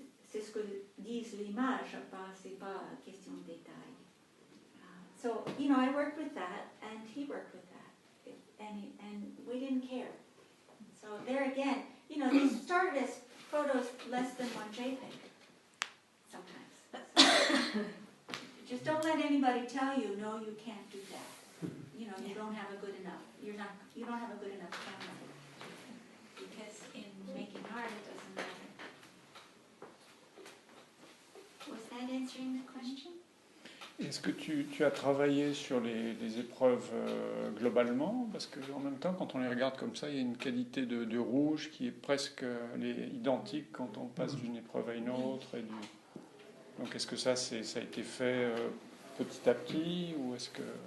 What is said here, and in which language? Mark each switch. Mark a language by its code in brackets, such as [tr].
[fr] C'est ce que disent l'image, c'est pas question de détail. [en] So, I worked with that, and he worked with that. And we didn't care. So there again, they started as photos less than 1 JPEG, sometimes. So, just don't let anybody tell you, no, you can't do that. You don't have a good enough, you don't have a good enough camera. Because in making art, it doesn't matter. Was that answering the question? [fr] Est-ce que tu as travaillé sur les épreuves globalement? Parce qu'en même temps, quand on les regarde comme ça, il y a une qualité de rouge qui est presque identique quand on passe d'une épreuve à une autre. Donc est-ce que ça a été fait petit à petit ou est-ce que...